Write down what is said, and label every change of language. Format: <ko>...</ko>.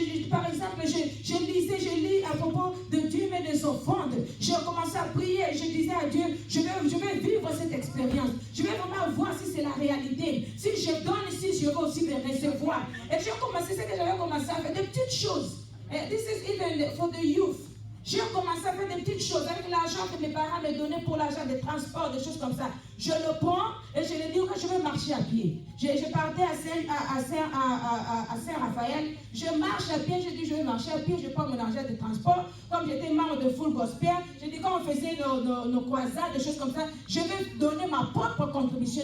<fr>Par exemple, je lis à propos de Dieu et des offrandes. J'ai commencé à prier et je disais à Dieu, je vais vivre cette expérience. Je vais vraiment voir si c'est la réalité. Si je donne ici, je vais aussi me recevoir. Et j'ai commencé, c'est que j'avais commencé à faire des petites choses.</fr> <en>And this is even for the youth.</en> <fr>J'ai commencé à faire des petites choses avec l'argent que mes parents me donnaient pour l'argent de transport, des choses comme ça. Je le prends et je lui dis que je vais marcher à pied. Je partais à Saint-Raphaël. Je marche à pied, je dis je vais marcher à pied, je prends mon argent de transport. Comme j'étais membre de Full Gospel, je dis quand on faisait nos croisades, des choses comme ça, je vais donner ma propre contribution.</fr>